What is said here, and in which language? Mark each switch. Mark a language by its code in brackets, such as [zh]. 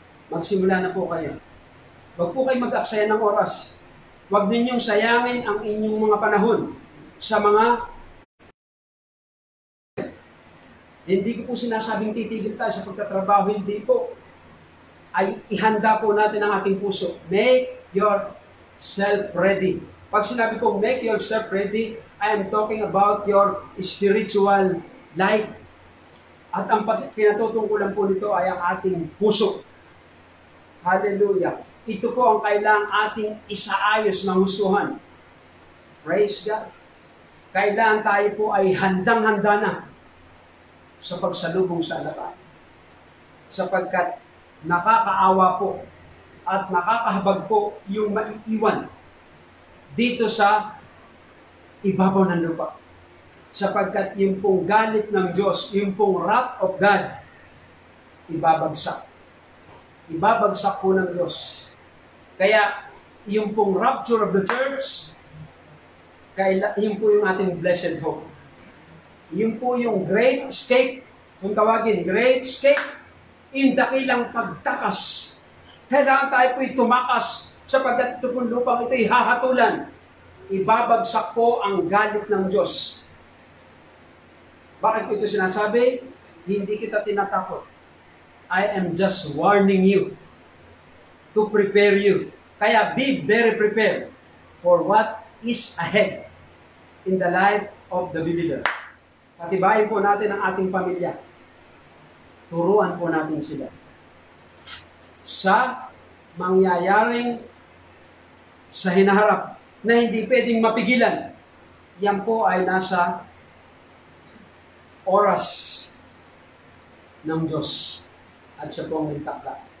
[tl] Magsimula na po kayo. Huwag po kayo mag-aksaya ng oras. Huwag ninyong sayangin ang inyong mga panahon sa mga... Hindi ko po sinasabing titigil tayo sa pagtatrabaho, hindi po. Ay ihanda po natin ang ating puso. [en] Make yourself ready. [tl] Pag sinabi ko, [en] make yourself ready, I am talking about your spiritual life. [tl] At ang pinatutungkulan po nito ay ang ating puso. Hallelujah. Ito po ang kailangang ating isaayos ng hustuhan. [en] Praise God. [tl] Kailangan tayo po ay handang-handa na sa pagsalubong sa harapan. Sapagkat nakakaawa po at nakakahabag po yung maiiwan dito sa ibabaw ng lupa. Sapagkat yung pong galit ng Diyos, yung pong [en] wrath of God, [tl] ibabagsak. Ibabagsak po ng Diyos. Kaya yung pong [en] rapture of the church, [tl] yun po yung ating [en] blessed hope. [tl] Yun po yung great escape, kung tawagin, great escape, yung dakilang pagtakas. Kailangan tayo po'y tumakas sapagkat ito pong lupang ito'y hahatulan. Ibabagsak po ang galit ng Diyos. Bakit ko ito sinasabi? Hindi kita tinatakot. [en] I am just warning you to prepare you. Kaya be very prepared for what is ahead in the life of the believer. [tl] Patibayin po natin ang ating pamilya. Turuan po natin sila sa mangyayaring sa hinaharap na hindi pwedeng mapigilan. Yan po ay nasa oras ng Diyos at siya po ang nagtakda.